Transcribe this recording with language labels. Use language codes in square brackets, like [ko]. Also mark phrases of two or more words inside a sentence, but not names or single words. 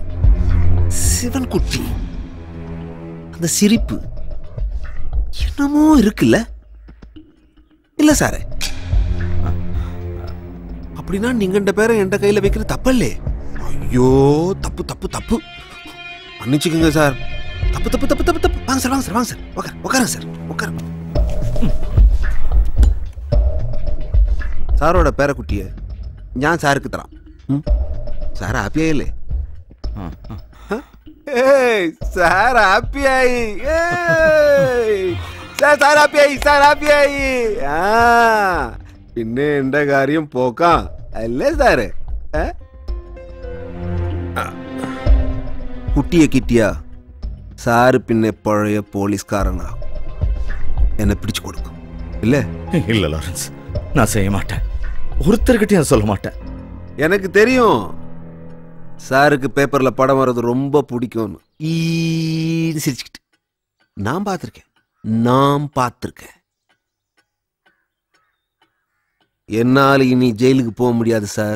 [ta] சிவன் குட்டி அந்த சிரிப்பு என்னமோ இருக்குல்ல? இல்ல சாரு, அப்படின்னா நீங்க இந்த பேரை என் கையில வைக்கிற தப்பல்லே. ஐயோ, தப்பு தப்பு தப்பு, மன்னிச்சுக்கோங்க சார். தப்பு தப்பு தப்பு தப்பு தப்பு. வாங்க சார், வாங்க சார், வாங்க சார், உட்காருங்க சார், உட்காருங்க. [ml] സാറോടെ പേരക്കുട്ടിയെ ഞാൻ സാർക്ക് തരാം. സാർ ഹാപ്പിയായില്ലേ? സാർ ഹാപ്പിയായി. സാർ ഹാപ്പിയായി, സാർ ഹാപ്പിയായി. ആ പിന്നെ എന്റെ കാര്യം പോക്കാം അല്ലേ സാറ്? കുട്ടിയെ കിട്ടിയ സാറ് പിന്നെ പഴയ പോലീസ്കാരനാ. എന്നെ പിടിച്ചു കൊടുക്കും ഇല്ലേ? [ta] இல்ல லாரன்ஸ், நான் செய்ய மாட்டேன். ஒருத்தர்கிட்டயும் சொல்ல மாட்டேன். எனக்கு தெரியும் சாருக்கு பேப்பர்ல படம் வர்றது ரொம்ப பிடிக்கும்னு. சிரிச்சுக்கிட்டு நான் பார்த்துருக்கேன். என்னால இனி ஜெயிலுக்கு போக முடியாது சார்.